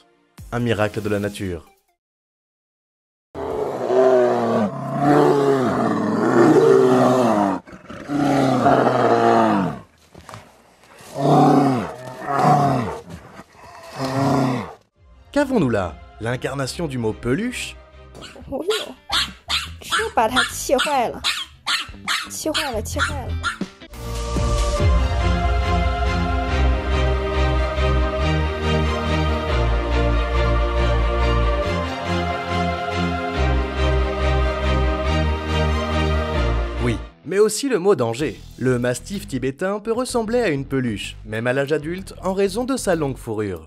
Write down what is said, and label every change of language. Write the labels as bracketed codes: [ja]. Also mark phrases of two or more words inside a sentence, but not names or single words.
[fr] Un miracle de la nature. Qu'avons-nous là? L'incarnation du mot peluche? [zh] 又把它气坏了，气坏了，气坏了。 [fr] Oui, mais aussi le mot danger. Le mastif tibétain peut ressembler à une peluche, même à l'âge adulte, en raison de sa longue fourrure.